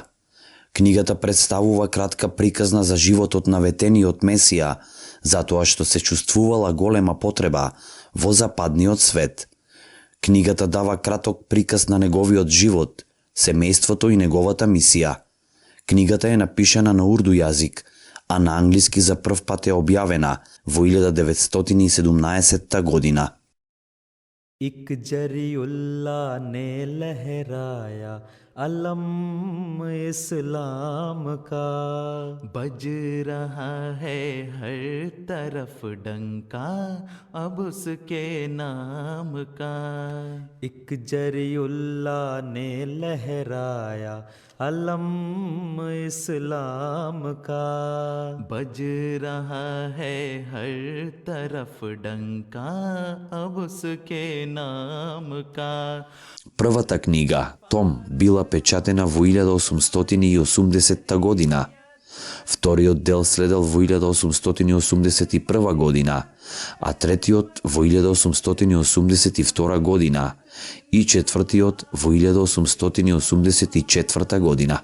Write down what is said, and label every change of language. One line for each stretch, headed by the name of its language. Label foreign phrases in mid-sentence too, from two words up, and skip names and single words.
Macedonian: Книгата представува кратка приказна за животот на ветениот Месија, затоа што се чувствувала голема потреба во западниот свет. Книгата дава краток приказ на неговиот живот, семејството и неговата мисија. Книгата е напишана на урду јазик, а на англиски за прв пат е објавена во 1917 година.
Hindi: एक जरियुल्ला ने लहराया अलम इस्लाम का, बज रहा है हर तरफ डंका अब उसके नाम का। एक जरियुल्ला ने लहराया अलम इस्लाम का, बज रहा है हर तरफ डंका अब उसके नाम का।
Macedonian: Првата книга, том, била печатена во 1880 година. Вториот дел следел во 1881 година, а третиот во 1882 година и четвртиот во 1884 година.